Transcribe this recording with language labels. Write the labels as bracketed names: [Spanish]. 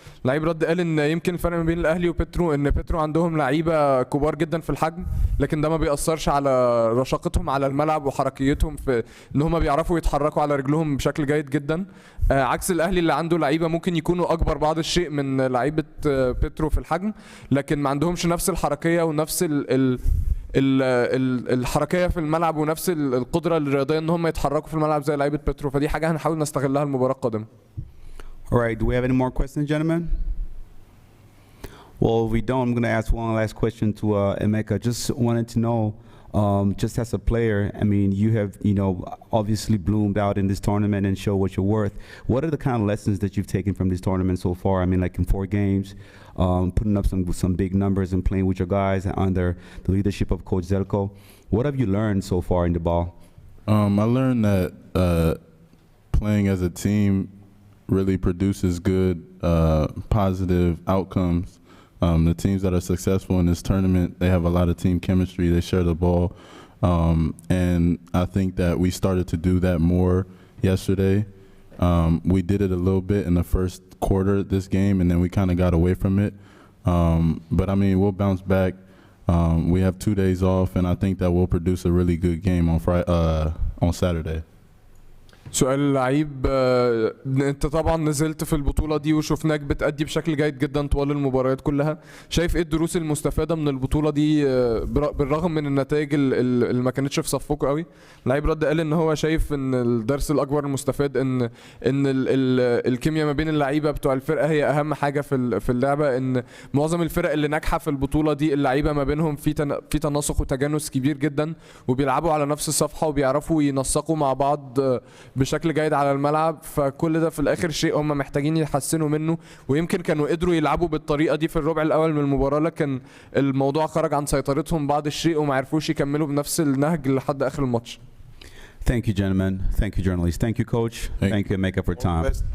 [Arabic] لعيب رد قال ان يمكن الفرق ما بين الاهلي وبترو ان بترو عندهم لعيبه كبار جدا في الحجم، لكن ده ما بيأثرش على رشاقتهم على الملعب وحركيتهم في ان هم بيعرفوا يتحركوا على رجلهم بشكل جيد جدا، عكس الاهلي اللي عنده لعيبه ممكن يكونوا اكبر بعض الشيء من لعيبه بترو في الحجم، لكن ما عندهمش نفس الحركيه ونفس الحركيه في الملعب ونفس القدره الرياضيه ان هم يتحركوا في الملعب زي لعيبه بترو، فدي حاجه هنحاول نستغلها المباراه القادمه. [English] All right, do we have any more questions, gentlemen? Well, if we don't, I'm going to ask one last question to Emeka. Just wanted to know, just as a player, I mean, you have, obviously bloomed out in this tournament and show what you're worth. What are the kind of lessons that you've taken from this tournament so far? I mean, like in 4 games, putting up some big numbers and playing with your guys under the leadership of Coach Zelko. What have you learned so far in the BAL? I learned that playing as a team really produces good, positive outcomes. The teams that are successful in this tournament, they have a lot of team chemistry. They share the ball, and I think that we started to do that more yesterday. We did it a little bit in the first quarter this game, and then we kind of got away from it. But I mean, we'll bounce back. We have 2 days off, and I think that we'll produce a really good game on Saturday. [Arabic] سؤال اللعيب انت طبعا نزلت في البطوله دي وشفناك بتأدي بشكل جيد جدا طوال المباريات كلها، شايف ايه الدروس المستفاده من البطوله دي بالرغم من النتائج اللي ما كانتش في صفكم قوي؟ اللعيب رد قال ان هو شايف ان الدرس الاكبر المستفاد ان الكيمياء ما بين اللعيبه بتوع الفرقه هي اهم حاجه في اللعبه، ان معظم الفرق اللي ناجحه في البطوله دي اللعيبه ما بينهم في تناسق وتجانس كبير جدا وبيلعبوا على نفس الصفحه وبيعرفوا ينسقوا مع بعض بشكل جيد على الملعب، فكل ده في الاخر شيء هم محتاجين يحسنوا منه، ويمكن كانوا قدروا يلعبوا بالطريقه دي في الربع الاول من المباراه، لكن الموضوع خرج عن سيطرتهم بعض الشيء وما عرفوش يكملوا بنفس النهج لحد اخر الماتش. [English] Thank you, gentlemen. Thank you, journalists. Thank you, coach. Thank you, Emeka, for time.